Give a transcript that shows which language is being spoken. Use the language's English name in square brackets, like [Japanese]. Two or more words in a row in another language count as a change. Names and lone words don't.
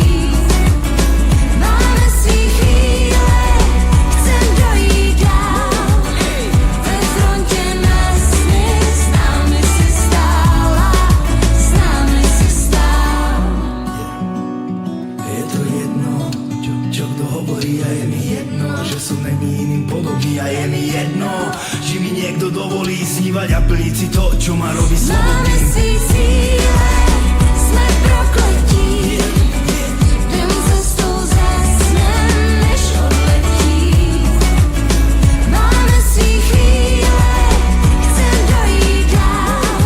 [Czech] Máme svý chvíle, chcem dojít dál. Ve frontě na sny, s námi si stála, s námi si stál. [Slovak] je to jedno, čo kto hovorí, a je mi jedno, že som není iným podobný, a je mi jedno, či mi niekto dovolí snívať a plniť si to, čo ma robí [Czech] Máme [Slovak] slobodným. [Czech] svý cíle, jsme prokletí. Jdem cestou zasnem, než odletí. Máme svý chvíle, chcem dojít dál.